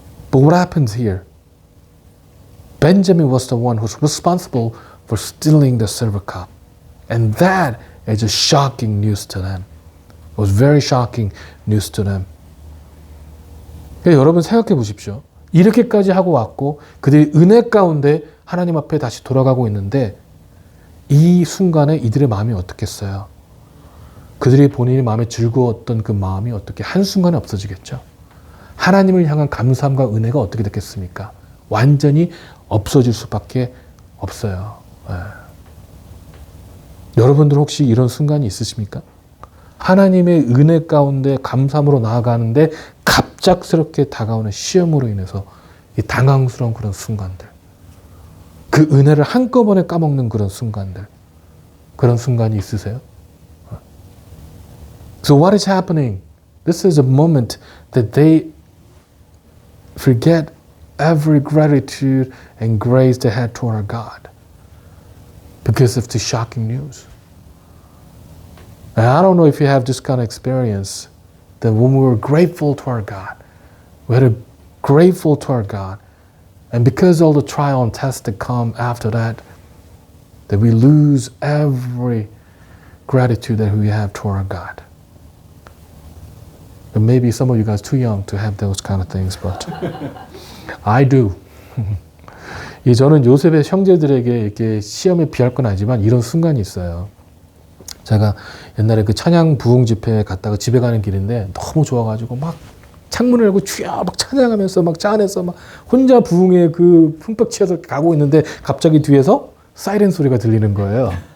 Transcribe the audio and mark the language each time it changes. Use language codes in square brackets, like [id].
[en] But what happens here? Benjamin was the one who's responsible for stealing the silver cup. And that is a shocking news to them. It was very shocking news to them. [ko] 그러니까 여러분 생각해 보십시오. 이렇게까지 하고 왔고 그들이 은혜 가운데 하나님 앞에 다시 돌아가고 있는데 이 순간에 이들의 마음이 어떻겠어요? 그들이 본인이 마음에 즐거웠던 그 마음이 어떻게 한순간에 없어지겠죠? 하나님을 향한 감사함과 은혜가 어떻게 됐겠습니까? 완전히 없어질 수밖에 없어요. 여러분들 혹시 이런 순간이 있으십니까? 하나님의 은혜 가운데 감사함으로 나아가는데 갑작스럽게 다가오는 시험으로 인해서 이 당황스러운 그런 순간들, 그 은혜를 한꺼번에 까먹는 그런 순간들, 그런 순간이 있으세요? [en] So what is happening? This is a moment that they forget every gratitude and grace they had toward our God. Because of the shocking news. And I don't know if you have this kind of experience that when we were grateful to our God, we had a grateful to our God. And because all the trial and tests that come after that we lose every gratitude that we have toward our God. And maybe some of you guys too young to have those kind of things, but I do. [ko] 저는 요셉의 형제들에게 이렇게 시험에 비할 건 아니지만 이런 순간이 있어요. 제가 옛날에 그 찬양 부흥 집회에 갔다가 집에 가는 길인데 너무 좋아가지고 막 창문을 열고 주여 막 찬양하면서 막 차 안에서 막 혼자 부흥에 그 흠뻑 치여서 가고 있는데 갑자기 뒤에서 사이렌 소리가 들리는 거예요.